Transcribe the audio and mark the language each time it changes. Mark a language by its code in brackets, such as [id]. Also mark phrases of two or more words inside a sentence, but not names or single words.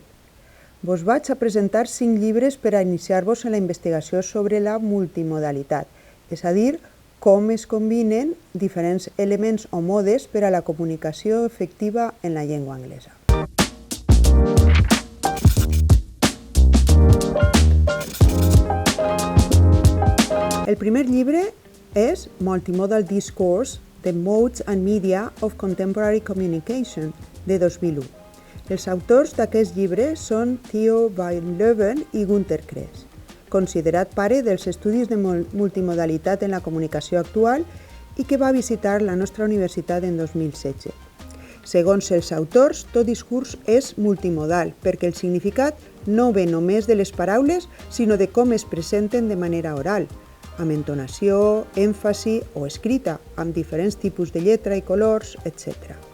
[ca] Vos vaig a presentar 5 llibres per a iniciar-vos en la investigació sobre la multimodalitat, és a dir, com es combinen diferents elements o modes per a la comunicació efectiva en la llengua anglesa. El primer llibre és Multimodal Discourse: The Modes and Media of Contemporary Communication, de 2001. Els autors d'aquest llibre són Theo van Leeuwen i Günter Kress, considerat pare dels estudis de multimodalitat en la comunicació actual i que va visitar la nostra universitat en 2016. Segons els autors, tot discurs és multimodal, perquè el significat no ve només de les paraules, sinó de com es presenten de manera oral, amb entonació, èmfasi o escrita, amb diferents tipus de lletra i colors, etc.